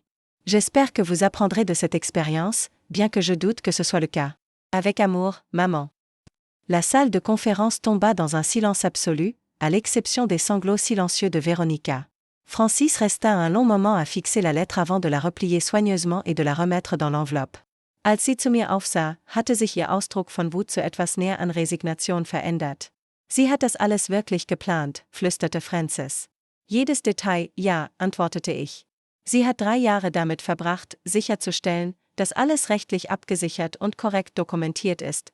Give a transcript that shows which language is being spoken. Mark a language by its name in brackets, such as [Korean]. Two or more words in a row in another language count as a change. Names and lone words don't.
[French] J'espère que vous apprendrez de cette expérience, bien que je doute que ce soit le cas. Avec amour, maman. La salle de conférence tomba dans un silence absolu, à l'exception des sanglots silencieux de Véronica. Francis resta un long moment à fixer la lettre avant de la replier soigneusement et de la remettre dans l'enveloppe. [German] Als sie zu mir aufsah, hatte sich ihr Ausdruck von Wut zu etwas näher an Resignation verändert. Sie hat das alles wirklich geplant, flüsterte Francis. Jedes Detail, ja, antwortete ich. Sie hat 3 Jahre damit verbracht, sicherzustellen, dass alles rechtlich abgesichert und korrekt dokumentiert ist.